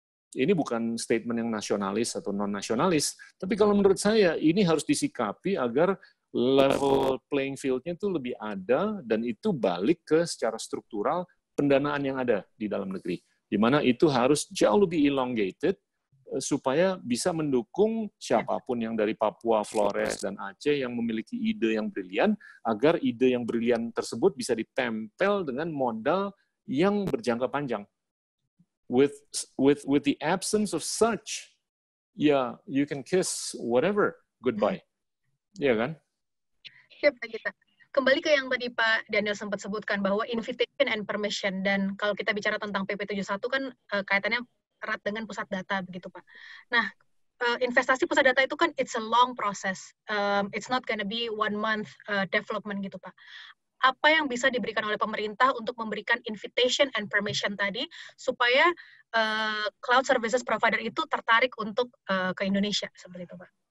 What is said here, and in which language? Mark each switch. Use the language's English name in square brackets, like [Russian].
[Indonesian] Ini bukan statement yang nasionalis atau non-nasionalis, tapi kalau menurut saya ini harus disikapi agar level playing field-nya itu lebih ada, dan itu balik ke secara struktural pendanaan yang ada di dalam negeri, di mana itu harus jauh lebih elongated supaya bisa mendukung siapapun yang dari Papua, Flores, dan Aceh yang memiliki ide yang brilian, agar ide yang brilian tersebut bisa ditempel dengan modal yang berjangka panjang. [English] With the absence of such, yeah, you can kiss whatever goodbye. [Indonesian] Iya kan? Ya, Pak Gita. Kembali ke yang tadi Pak Daniel sempat sebutkan bahwa invitation and permission, dan kalau kita bicara tentang PP 71 kan kaitannya erat dengan pusat data begitu Pak. Nah, investasi pusat data itu kan [English] it's a long process. It's not gonna be 1 month development [Indonesian] gitu Pak. Apa yang bisa diberikan oleh pemerintah untuk memberikan invitation and permission tadi supaya cloud services provider itu tertarik untuk ke Indonesia seperti itu Pak?